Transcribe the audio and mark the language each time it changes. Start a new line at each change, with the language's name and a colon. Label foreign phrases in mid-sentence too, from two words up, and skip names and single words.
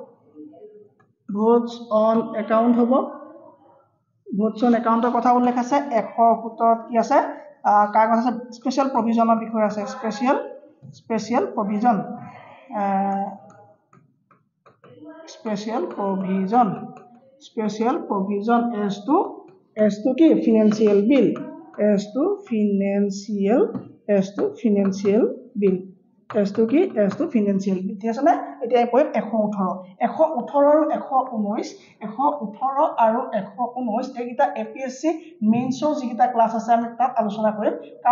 English: votes on account
Assamese: কথা উল্লেখ আছে 117 কি আছে কাৰ কথা আছে
English: special provision
Assamese: বিষয়ে আছে
English: special provision as to
Assamese: কি
English: financial bill as to financial bill
Assamese: ঠিক আছে না এতিয়া পঢ়িম 118 আৰু 119 এইকেইটা এপিএসসি মেইনছৰ যিকেইটা ক্লাছ আছে আমি তাত আলোচনা কৰিম কাৰণ